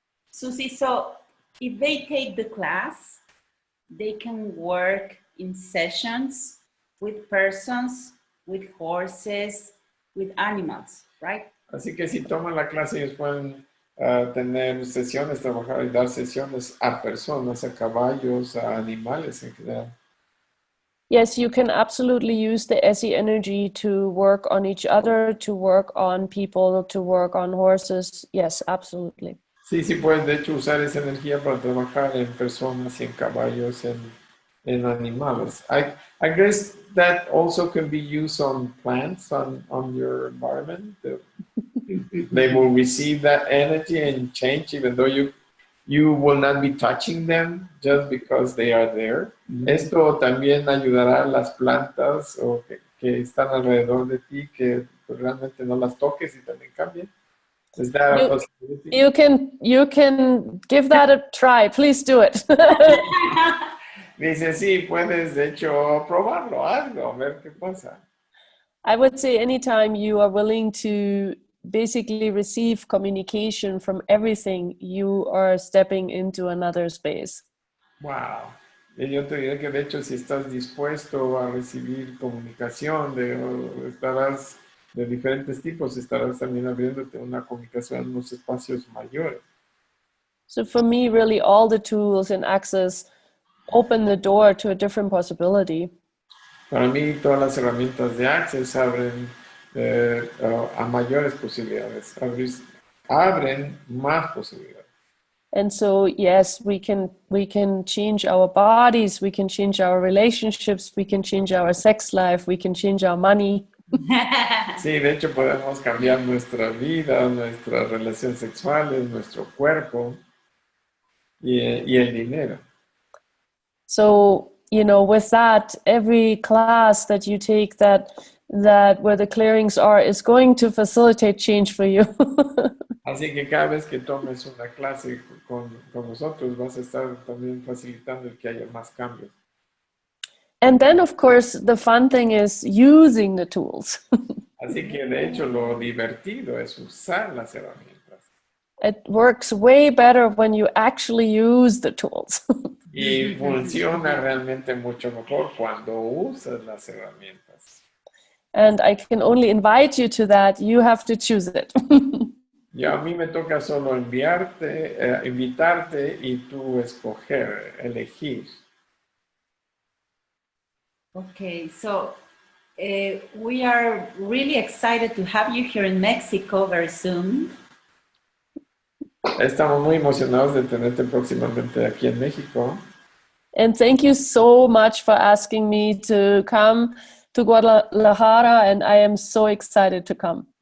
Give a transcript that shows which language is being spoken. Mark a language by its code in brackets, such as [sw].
[en] Suzy, so if they take the class, they can work in sessions with persons, with horses, with animals, right? [es] Así que si toman la clase, ellos pueden tener sesiones, trabajar y dar sesiones a personas, a caballos, a animales en general. [en] Yes, you can absolutely use the ESSE energy to work on each other, to work on people, to work on horses. Yes, absolutely. [es] Sí, sí pueden de hecho usar esa energía para trabajar en personas, en caballos, en animales. [en] I guess that also can be used on plants, on your environment. They will receive that energy and change, even though you will not be touching them just because they are there. [es] Esto también ayudará a las plantas o que están alrededor de ti, que pues, realmente no las toques y también cambien. [en] Is that a possibility? You can give that a try. Please do it. [es] Dice, sí, puedes de hecho probarlo, hazlo, a ver qué pasa. [en] I would say anytime you are willing to basically receive communication from everything, you are stepping into another space. Wow. [es] Y yo te diré que de hecho si estás dispuesto a recibir comunicación, estarás de diferentes tipos, estarás también abriéndote una comunicación en unos espacios mayores. [en] So for me, really all the tools and access open the door to a different possibility. [es] Para mí todas las herramientas de Access abren a mayores posibilidades, abren más posibilidades. [en] And so, yes, we can change our bodies, we can change our relationships, we can change our sex life, we can change our money. [es] Sí, de hecho podemos cambiar nuestra vida, nuestras relaciones sexuales, nuestro cuerpo y el dinero. [en] So, you know, with that, every class that you take that where the clearings are is going to facilitate change for you. [es] Así que cada vez que tomes una clase con nosotros, vas a estar también facilitando el que haya más cambios. [en] And then, of course, the fun thing is using the tools. [es] Así que, de hecho, lo divertido es usar las herramientas. [en] It works way better when you actually use the tools. [es] Y funciona realmente mucho mejor cuando usas las herramientas. [en] And I can only invite you to that. You have to choose it. [es] Y a mí me toca solo invitarte y tú escoger, elegir. [en] Okay, so we are really excited to have you here in Mexico very soon. [es] Estamos muy emocionados de tenerte próximamente aquí en México. [en] And thank you so much for asking me to come to Guadalajara, and I am so excited to come.